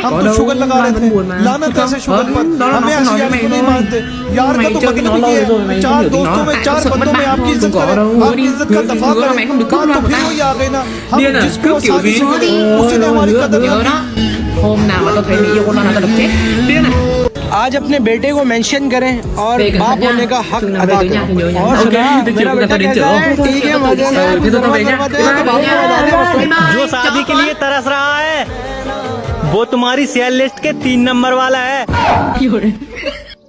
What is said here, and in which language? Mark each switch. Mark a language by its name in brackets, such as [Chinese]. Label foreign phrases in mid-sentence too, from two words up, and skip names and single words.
[Vietnamese] Có đâu, Loan vẫn buồn mà. Đó là nó không nói với mày thôi. Mày chơi với nó lâu rồi mày không hiểu tính nó. Tại tao sợ mất bạn thôi. Không có đâu. Hứa đi. Hứa là mày không được cướp Loan của tao. Điên à? Cướp kiểu gì? Hứa đi. Hứa đó. Hôm nào mà tao thấy mày yêu con Loan là tao đập chết. Điên à? [Urdu] آج اپنے بیٹے کو مینشن کریں اور [Vietnamese] Về cẩn [Urdu] बाप [Vietnamese] thận nha. [Urdu] ہونے کا حق [Vietnamese] Chừng nào [Urdu] अदा [Vietnamese] về tới nhà thì nhớ [Urdu] करें। [Vietnamese] nhắn. [Urdu] और [Vietnamese] Ok, [Urdu] सुना [Vietnamese] tôi [Urdu] मेरा [Vietnamese] chịu [Urdu] बेटा [Vietnamese] tao đến [Urdu] कैसा [Vietnamese] chợ. [Urdu] ہے؟ ٹھیک ہے مزے سے [Vietnamese] Thế thôi tao về nhá. [English] Bye bye. [Urdu] جو شادی کے لیے ترس رہا ہے وہ تمہاری [English] share list [Urdu] کے 3 نمبر والا ہے.